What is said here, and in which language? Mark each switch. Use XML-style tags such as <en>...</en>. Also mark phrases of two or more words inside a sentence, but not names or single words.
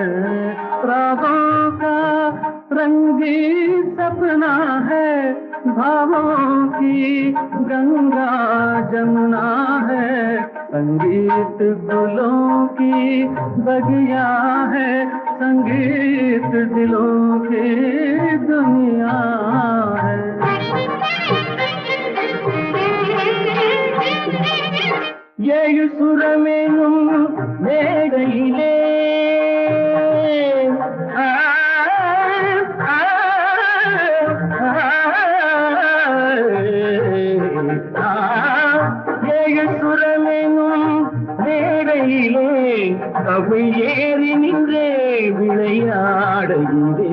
<hi>रागों का रंगी सपना है, भावों की गंगा जमुना है। संगीत गुलों की बगिया है, संगीत दिलों की दुनिया है।</hi> <ta>ஏழு சுரமேனும் மேடையிலே ஏழு சுரமேனும் மேடையிலே தமிழ் ஏறி நின்றே விளையாடுகிறே.</ta>